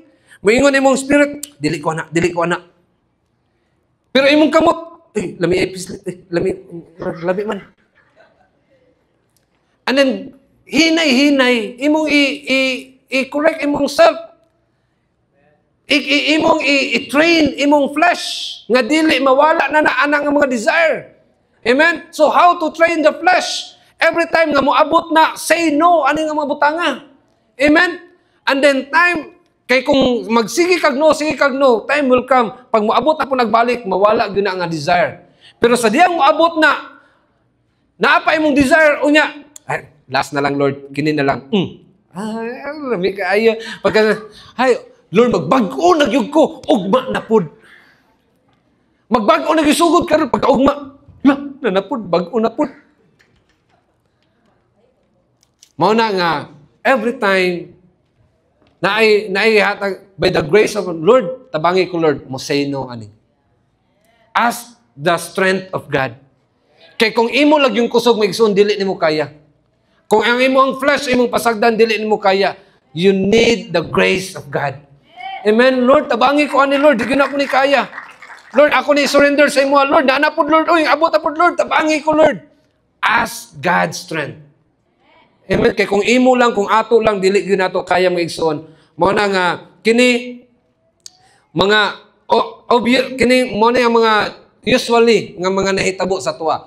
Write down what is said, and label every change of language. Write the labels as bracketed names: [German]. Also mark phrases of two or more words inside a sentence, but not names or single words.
[Cebuano] Moingon imong spirit, dili ko na. Pero imong kamot, lami man. [English] And then [Cebuano] hinay imong i-correct imong self. Imong i-train imong flesh nga dili mawala na ana nga mga desire. Amen? [English] So how to train the flesh? Every time [Cebuano] nga moabot na, [English] say no, [Cebuano] ano nga mga butanga. [English] Amen? And then time, [Cebuano] kay kung magsige kag no, [English] time will come. [Cebuano] Pag moabot na po nagbalik, mawala gyud na nga desire. Pero sa diyang moabot na, naapa imong desire, unya, last na lang Lord, kini na lang. Lami kaayo. Lord, magbag-o na gyud ko, ugma na pud. Magbag-o na gyud sugod karon pagka ugma. Na pud, bag-o na pud. Mao na nga, [English] every time [Cebuano] hatag [English] by the grace of Lord, [Cebuano] tabangi ko Lord, mo [English] say no [Cebuano] ani. [English] Ask the strength of God. [Cebuano] Kay kung imo lag yung kusog magsun dili nimo kaya. Kung ang imo ang flesh imong pasagdan dili nimo kaya, [English] you need the grace of God. Amen. [Cebuano] Lord, tabangi ko ani Lord, di na ko ni kaya. Lord, ako ni surrender sa imo Lord. Na pod Lord, oy, abot na pod Lord, tabangi ko Lord. [English] Ask God's strength. Amen. [Cebuano] Kay kung imo lang, kung ato lang, dili gyud nato kaya maigsoon. Mao na nga kini mga kini mo na yung mga usually nga mga nahitabo sa tuwa.